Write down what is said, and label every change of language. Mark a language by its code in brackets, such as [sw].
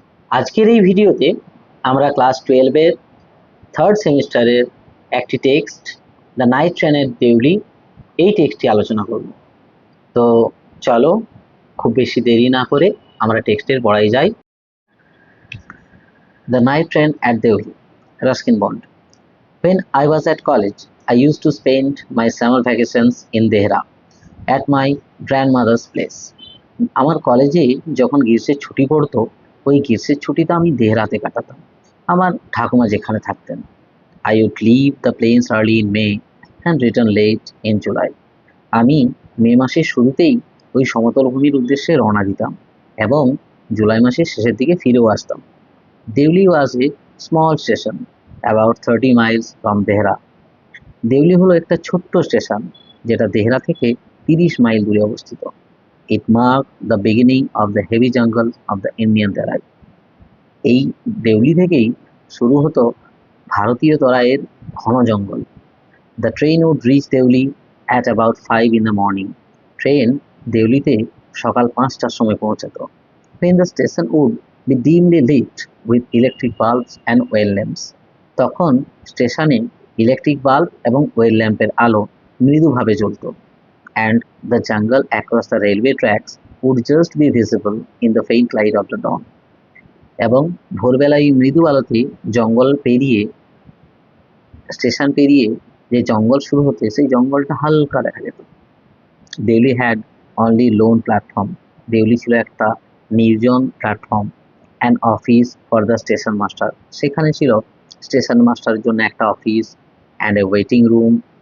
[bn] আজকের এই ভিডিওতে আমরা ক্লাস 12-এর থার্ড সেমিস্টারের একটি টেক্সট দ্য নাইট ট্রেনের দেউলি এই টেক্সটটি আলোচনা করব। তো চলো খুব বেশি দেরি না করে আমরা টেক্সটের পড়ায় যাই। The night train at Deuli, Ruskin bond. [en] When I was at college, I used to spend my summer vacations in Dehra at my grandmother's place. [bn] আমার কলেজে যখন গ্রীষ্মের ছুটি পড়তো, ওই গ্রীষ্মের ছুটিটা আমি দেহরাতে কাটাতাম, আমার ঠাকুমা যেখানে থাকতেন। [en] I would leave the plains early in May and return late in July. [bn] আমি মে মাসের শুরুতেই ওই সমতল ভূমির উদ্দেশ্যে রওনা দিতাম এবং জুলাই মাসের শেষের দিকে ফিরেও আসতাম। [en] Deoli was a small station about 30 miles from Dehra. [bn] Deuli হলো একটা ছোট্ট স্টেশন যেটা দেহরা থেকে 30 মাইল দূরে অবস্থিত। [en] It marked the beginning of the heavy jungle of the Indian Terai. [bn] এই দেউলি থেকেই শুরু হতো ভারতীয় তরাইয়ের ঘন জঙ্গল। [en] The train would reach Deoli at about 5 in the morning. [bn] Train দেউলিতে সকাল 5টার সময় পৌঁছাতো। [en] When the station would be dimly lit with electric bulbs and oil lamps. [bn] তখন স্টেশনে ইলেকট্রিক বাল্ব এবং ওয়েল ল্যাম্পের আলো মৃদুভাবে জ্বলত। [en] And the jungle across the railway tracks would just be visible in the faint light of the dawn. [bn] এবং ভোরবেলায় মৃদু আলোতে জঙ্গল পেরিয়ে, স্টেশন পেরিয়ে যে জঙ্গল শুরু হতে, সেই জঙ্গলটা হালকা দেখা যেত। Deuli [en] Had only lone platform. [bn] Deuli ছিল একটা নির্জন platform. [en] And office for the station master. [bn] সেখানে ছিল স্টেশন মাস্টারের জন্য একটা office [en] And a waiting room.